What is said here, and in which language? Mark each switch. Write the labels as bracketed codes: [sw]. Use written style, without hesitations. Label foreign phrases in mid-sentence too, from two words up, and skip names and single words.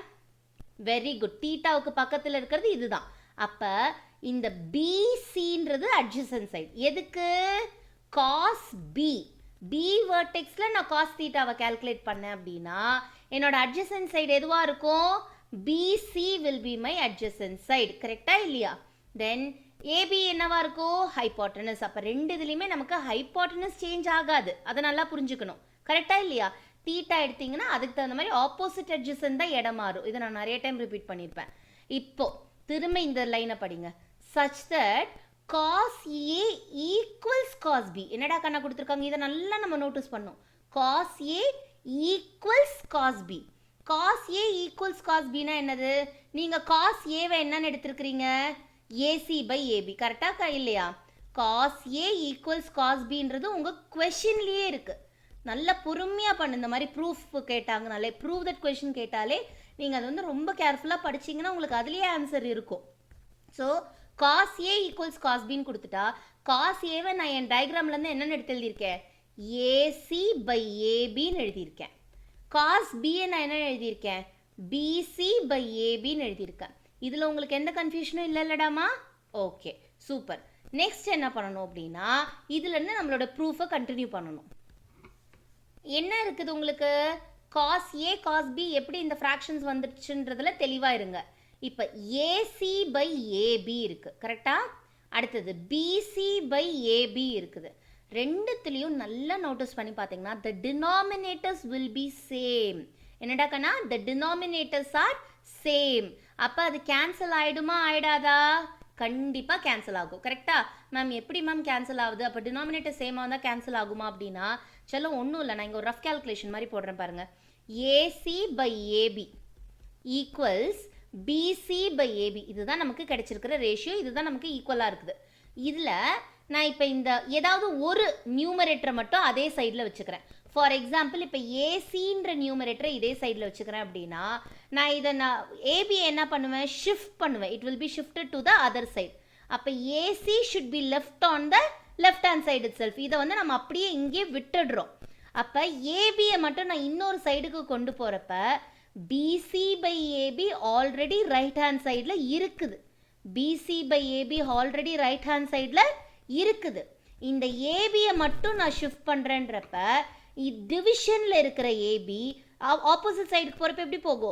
[ta] வெரி குட், தீட்டாவுக்கு பக்கத்தில் இருக்கிறது இதுதான். அப்போ இந்த BCன்றது [en] adjacent side. [ta] எதுக்கு? காஸ் B. B வெர்டெக்ஸ்ல நான் காஸ் தீட்டாவை கால்குலேட் பண்ணேன் அப்படின்னா என்னோட [en] adjacent side [ta] எதுவாக இருக்கும்? [en] BC will be my adjacent side. [ta] கரெக்டா இல்லையா? தென் AB என்னவா இருக்கும்? ஹைப்போட்டனஸ். அப்போ ரெண்டு இதுலையுமே நமக்கு ஹைப்போட்டனஸ் சேஞ்ச் ஆகாது, அதை நல்லா புரிஞ்சுக்கணும். கரெக்டா இல்லையா? தீட்டா எடுத்தீங்கன்னா அதுக்கு தகுந்த மாதிரி ஆப்போசிட் அட்ஜசன்ட் தான் இடம் மாறும். இதை நான் நிறைய டைம் ரிப்பீட் பண்ணியிருப்பேன். இப்போ திரும்ப இந்த லைனை படிங்க. [en] such that cos A equals cos B. [ta] என்னடா கண்ணா கொடுத்துருக்காங்க? இதை நல்லா நம்ம நோட்டீஸ் பண்ணோம். [en] cos A equals cos B. cos A equals cos B [ta] னா என்னது? நீங்கள் cos Aவை என்னன்னு எடுத்துருக்கிறீங்க? [en] AC by AB. [ta] கரெக்டாக இல்லையா? [en] cos A equals cos B [ta] ன்றது உங்கள் கொஷின்லேயே இருக்குது. நல்லா பொறுமையாக பண்ணு. இந்த மாதிரி ப்ரூஃப் கேட்டாங்கனாலே, [en] prove that question [ta] கேட்டாலே நீங்கள் அது வந்து ரொம்ப கேர்ஃபுல்லாக படிச்சிங்கன்னா உங்களுக்கு அதுலேயே ஆன்சர் இருக்கும். ஸோ [en] cos A equals cos B [ta] ன்னு கொடுத்துட்டா cos Aவை நான் என் டயக்ராம்லேருந்து என்னென்னு எடுத்து எழுதியிருக்கேன்? [en] AC by AB [ta] ன்னு எழுதியிருக்கேன். cos Bயை நான் என்ன எழுதியிருக்கேன்? [en] BC by AB [ta] ன்னு எழுதியிருக்கேன். இதில் உங்களுக்கு எந்த கன்ஃபியூஷனும் இல்லைல்லடாமா? ஓகே, சூப்பர். நெக்ஸ்ட் என்ன பண்ணணும் அப்படின்னா இதுலேருந்து நம்மளோட ப்ரூஃபை கண்டினியூ பண்ணணும். என்ன இருக்குது உங்களுக்கு? [en] cos A cos B [ta] எப்படி இந்த ஃப்ராக்ஷன்ஸ் வந்துடுச்சுன்றதுல தெளிவாக இருங்க. இப்போ [en] AC by AB [ta] இருக்குது. கரெக்டா? அடுத்தது [en] BC by AB [ta] இருக்குது. ரெண்டுத்துலேயும் நல்லா நோட்டீஸ் பண்ணி பார்த்தீங்கன்னா [en] the denominators will be same. [ta] என்னடா கண்ணா? [en] the denominators are same. [ta] அப்போ அது கேன்சல் ஆகிடுமா ஆகிடாதா? கண்டிப்பாக கேன்சல் ஆகும். கரெக்டா? மேம் எப்படி மேம் கேன்சல் ஆகுது? அப்போ டினாமினேட்டர் சேமாக இருந்தால் கேன்சல் ஆகுமா அப்படின்னா சொல்ல ஒன்றும் இல்லை. நான் இங்கே ஒரு [en] rough calculation [ta] மாதிரி போடுறேன் பாருங்கள். [en] AC by AB equals BC by AB. [ta] இதுதான் நமக்கு கிடைச்சிருக்கிற ரேஷியோ, இதுதான் நமக்கு ஈக்குவலாக இருக்குது. இதில் நான் இப்போ இந்த ஏதாவது ஒரு நியூமரேட்டரை மட்டும் அதே சைடில் வச்சுக்கிறேன். [en] for example [ta] இப்போ ஏசின்ற நியூமரேட்டரை இதே சைடில் வச்சுக்கிறேன் அப்படின்னா நான் இதை ஏபி என்ன பண்ணுவேன்? ஷிஃப்ட் பண்ணுவேன். [en] it will be shifted to the other side. அப்போ AC should be left on the left hand side itself. [ta] இதை வந்து நம்ம அப்படியே இங்கே விட்டுடுறோம். அப்போ ஏபியை மட்டும் நான் இன்னொரு சைடுக்கு கொண்டு போகிறப்ப [en] BC by AB already right hand [ta] சைடில் இருக்குது. [en] BC by AB already right hand [ta] சைடில் இருக்குது. இந்த ஏபியை மட்டும் நான் ஷிஃப்ட் பண்ணுறேன்றப்ப டிவிஷனில் இருக்கிற ஏபி ஆப்போசிட் சைடுக்கு போகிறப்ப எப்படி போகும்?